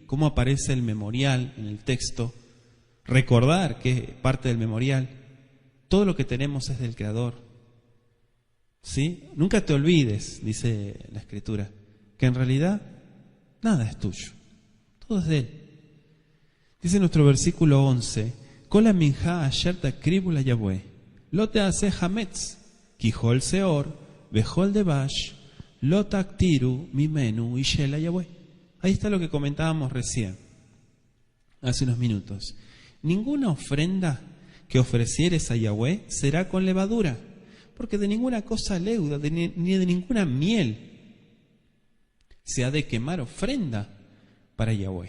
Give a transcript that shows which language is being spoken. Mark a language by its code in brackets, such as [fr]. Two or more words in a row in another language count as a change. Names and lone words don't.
[es] Cómo aparece el memorial en el texto. Recordar que parte del memorial, todo lo que tenemos es del Creador. ¿Sí? Nunca te olvides, dice la Escritura, que en realidad nada es tuyo. Todo es de Él. Dice nuestro versículo 11, [he] כל המנחה אשר תקריבו ליהוה, לא תעשה חמץ, כי כל שאר, וכל דבש, לא תקטירו ממנו אשה ליהוה. [es] Ahí está lo que comentábamos recién, hace unos minutos. Ninguna ofrenda que ofrecieres a Yahweh será con levadura, porque de ninguna cosa leuda, ni de ninguna miel se ha de quemar ofrenda para Yahweh.